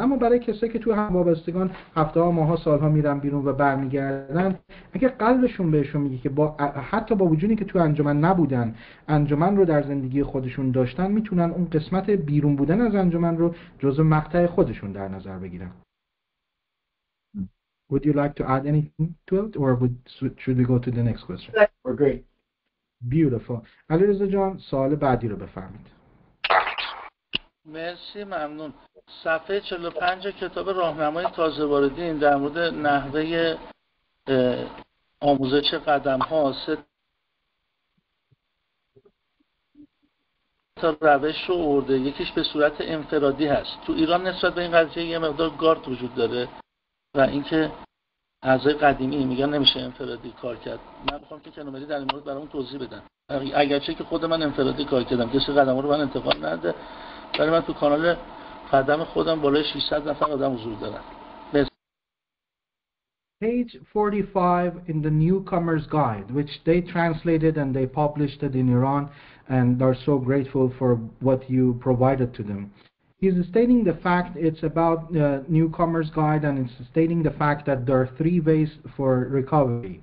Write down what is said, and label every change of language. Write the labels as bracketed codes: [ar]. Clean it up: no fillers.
[fa] اما برای کسایی که توی هم وابستگان هفته ها ماها سالها میرن بیرون و برمیگردن اگه قلبشون بهشون میگه که حتی با وجودی که توی انجمن نبودن انجمن رو در زندگی خودشون داشتن میتونن اون قسمت بیرون بودن از انجمن رو جزء مقطع خودشون در نظر بگیرن. [en] Would you like to add anything to it or should we go to the next question? We're good. Beautiful. [fa] علیرضا جان سوال بعدی رو بفرمایید. مرسی ممنون. صفحه 45 کتاب راهنمای تازه واردین در مورد نحوه آموزش قدم ها تا روش رو ارده. یکیش به صورت انفرادی هست. تو ایران نسبت به این قضیه یه مقدار گارد وجود داره و اینکه اعضای قدیمی میگن نمیشه انفرادی کار کرد. من میخوام که کنومری در این مورد برامون توضیح بدن. اگرچه که خود من انفرادی کار کردم کسی قدم‌ها رو من انتقال نده ولی من تو کانال قدم خودم بالای 600 نفر آدم حضور دارم. [en] Page 45 in the Newcomer's Guide, which they translated and they published it in Iran and are so grateful for what you provided to them. He's stating the fact it's about Newcomer's Guide and it's stating the fact that there are 3 ways for recovery.